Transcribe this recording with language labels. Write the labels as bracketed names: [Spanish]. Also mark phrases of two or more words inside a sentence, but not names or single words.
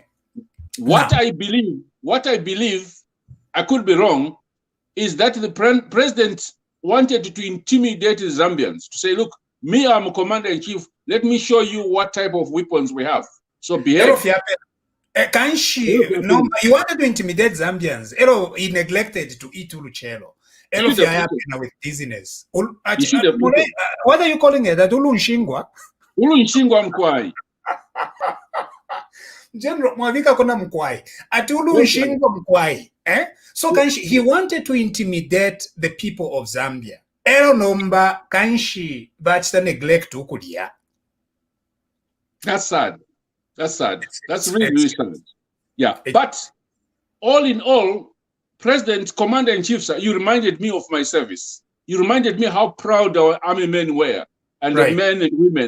[English] What I believe, I could be wrong, is that the president wanted to intimidate the Zambians, to say, look, me, I'm a commander-in-chief. Let me show you what type of weapons we have. So behave. No, he wanted to intimidate Zambians. He neglected to eat Uluchelo. With dizziness. What are you calling it? That Ulunshingwa? [Bemba] Ulunshingwa mkwai. General Mwavika kona mkwai. At Ulunshingwa mkwai. [English] So he wanted to intimidate the people of Zambia. [Bemba] Nomba kanshi bachta neglect ukudia. [English] That's sad. That's really sad. Yeah. But all in all, President, Commander-in-Chief, sir, you reminded me of my service. You reminded me how proud our army men were, and the men and women.